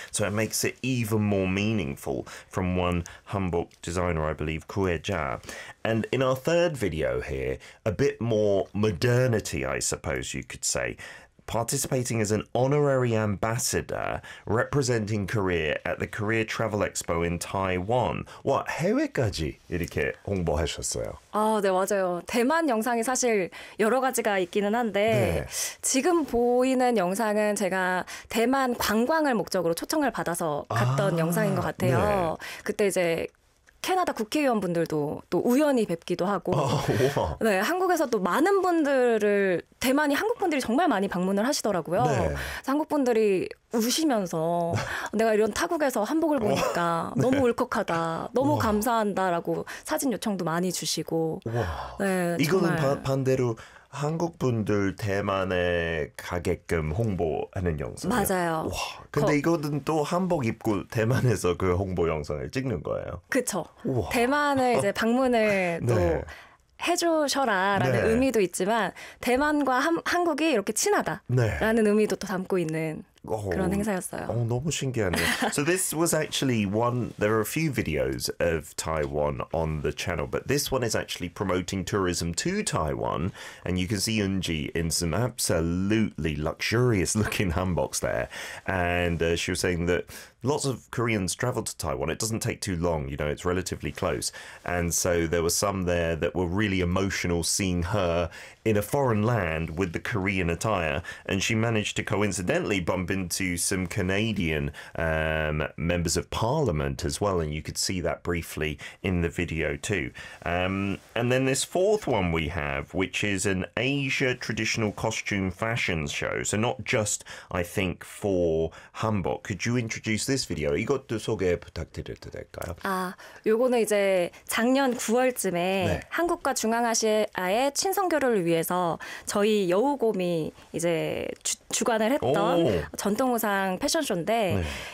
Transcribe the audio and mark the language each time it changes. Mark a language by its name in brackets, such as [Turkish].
[English] So it makes it even more meaningful from one hanbok designer, I believe, Kueja. And in our third video here, a bit more modernity, I suppose you could say, participating as an honorary ambassador representing Korea at the Korea Travel Expo in Taiwan. What? [Korean] 해외까지 이렇게 홍보하셨어요? 아, 네, 맞아요. 대만 영상이 사실 여러 가지가 있기는 한데 네. 지금 보이는 영상은 제가 대만 관광을 목적으로 초청을 받아서 갔던 영상인 것 같아요. 네. 그때 이제 캐나다 국회의원분들도 또 우연히 뵙기도 하고 네, 한국에서 또 많은 분들을 대만이 한국분들이 정말 많이 방문을 하시더라고요. 네. 한국분들이 우시면서 내가 이런 타국에서 한복을 보니까 네. 너무 울컥하다, 너무 우와. 감사한다라고 사진 요청도 많이 주시고 네, 이거는 반대로 한국분들 대만에 가게끔 홍보하는 영상이요? 맞아요. 와, 근데 이거는 또 한복 입고 대만에서 그 홍보 영상을 찍는 거예요? 그렇죠. 대만을 이제 방문을 또 네. 해주셔라라는 네. 의미도 있지만 대만과 한국이 이렇게 친하다라는 네. 의미도 또 담고 있는 그런 행사였어요. 너무 신기하네요. [English] So this was actually one, there are a few videos of Taiwan on the channel, but this one is actually promoting tourism to Taiwan, and you can see Eunji in some absolutely luxurious looking hanboks there. And she was saying that lots of Koreans travel to Taiwan. It doesn't take too long, you know, it's relatively close. And so there were some there that were really emotional seeing her in a foreign land with the Korean attire. And she managed to coincidentally bump into some Canadian members of parliament as well. And you could see that briefly in the video too. And then this fourth one we have, which is an Asia traditional costume fashion show. So not just, I think, for hanbok. Could you introduce this video? [Korean] 이것도 소개 부탁드려도 될까요? 아, 요거는 이제 작년 9월쯤에 네. 한국과 중앙아시아의 친선교류를 위해서 저희 여우곰이 이제 주관을 했던 전통의상 패션쇼인데 네.